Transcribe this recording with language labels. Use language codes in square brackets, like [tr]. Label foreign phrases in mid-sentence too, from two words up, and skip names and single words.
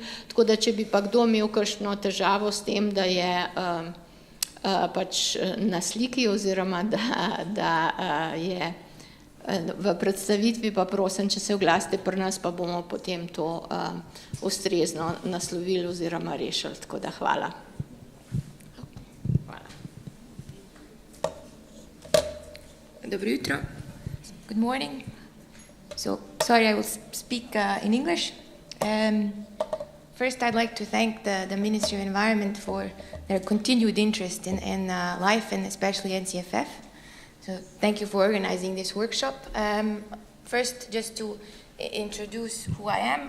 [sl] Tako da, če bi pa kdo imel kakšno težavo s tem, da je pač na sliki oziroma da je v predstavitvi, pa prosim, če se oglasite pri nas, pa bomo potem to ustrezno naslovili oziroma rešili. Tako da hvala. Dobro jutro. [en] Good morning. So, sorry, I will speak in English. First, I'd like to thank the Ministry of Environment for their continued interest in LIFE and especially NCFF. So thank you for organizing this workshop. First, just to introduce who I am.